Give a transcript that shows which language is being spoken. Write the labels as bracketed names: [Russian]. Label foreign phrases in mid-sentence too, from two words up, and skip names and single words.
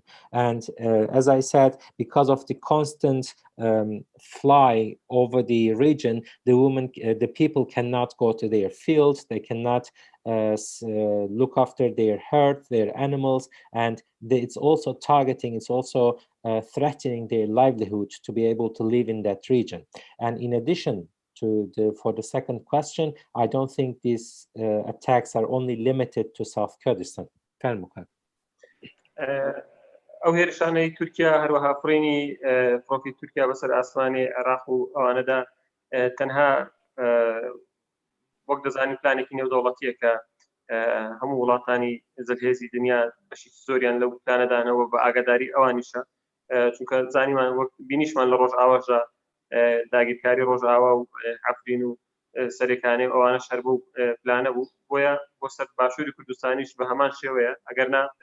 [English] And as I said, because of the constant fly over the region, the people cannot go to their fields, they cannot look after their herd, their animals, and it's also targeting, it's also threatening their livelihood to be able to live in that region. And in addition, for the second question, I don't think these attacks are only limited to South Kurdistan. [Central Kurdish] ئەو هێرشانەی تورکیا هەروەها فڕینی فڕۆکی تورکیا بەسەر ئاسمانی عێراق و ئەوانەدا تەنها وەک دەزانین پلانێکی نێودەوڵەتیە کە هەموو وڵاتانی جەرهێزی دنیا بەشی زۆریان لەو پلانەدانەوە بە ئاگاداری ئەوانیشە، چونکە زانیمان وەک بینیشمان لە ڕۆژئاواژە داگیرکاری ڕۆژئاوا و عەفرین و سەرێکانەی ئەوانەش هەر بەو پلانە بوو، بۆیە بۆ سەر باشووری کوردستانیش بە هەمان شێوەیە ئەگەرنا